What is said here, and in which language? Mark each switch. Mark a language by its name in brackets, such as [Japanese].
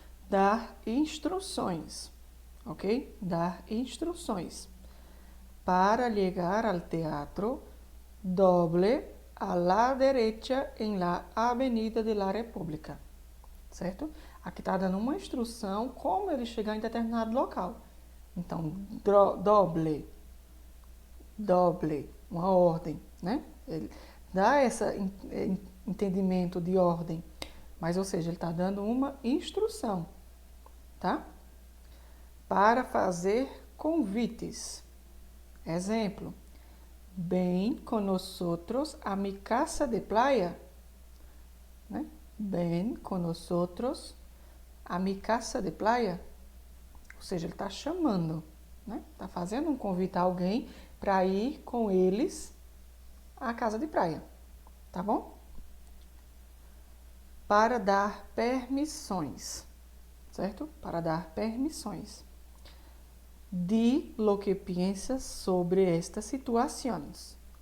[Portuguese] Dar instruções, ok? Dar instruções. [Spanish] Para llegar al teatro, doble a la derecha en la Avenida de la República, certo? [Portuguese] Aqui está dando uma instrução como ele chegar em determinado local. Então, doble, uma ordem, né? Ele dá esse entendimento de ordem, mas, ou seja, ele está dando uma instrução, tá? para fazer convites. [Spanish] Exemplo: ven con nosotros a mi casa de playa. Né? Ven con nosotros a mi casa de playa. [Portuguese] Ou seja, ele está chamando, né? Está fazendo um convite a alguém para ir com eles à casa de praia. Tá bom? Para dar permissões, certo? Para dar permissões. [Spanish] Di lo que piensas sobre estas situações.